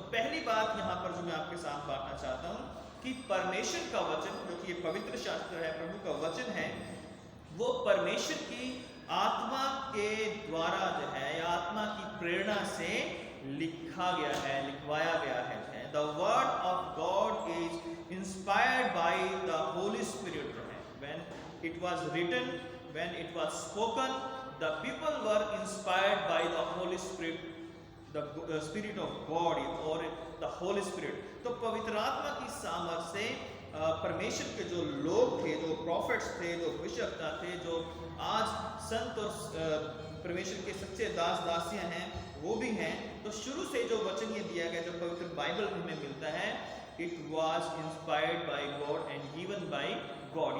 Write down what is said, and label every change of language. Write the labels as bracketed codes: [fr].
[hi] तो पहली बात यहाँ पर जो मैं आपके साथ बांटना चाहता हूँ कि परमेश्वर का वचन, जो कि ये पवित्र शास्त्र है, प्रभु का वचन है, वो परमेश्वर की आत्मा के द्वारा जो है, या आत्मा की प्रेरणा से लिखा गया है, लिखवाया गया है। [en] The word of God is inspired by the Holy Spirit. When it was written, when it was spoken, the people were inspired by the Holy Spirit, the Spirit of God or the Holy Spirit. [hi] तो पवित्र आत्मा की सामर्थ से परमेश्वर के जो लोग थे, जो प्रॉफिट्स थे, जो भविष्यवक्ता थे, जो आज संत और परमेश्वर के सच्चे दास दासियां हैं, वो भी हैं। तो शुरू से जो वचन ये दिया गया, जो पवित्र बाइबल हमें मिलता है, [en] it was inspired by God [hi] and given by God.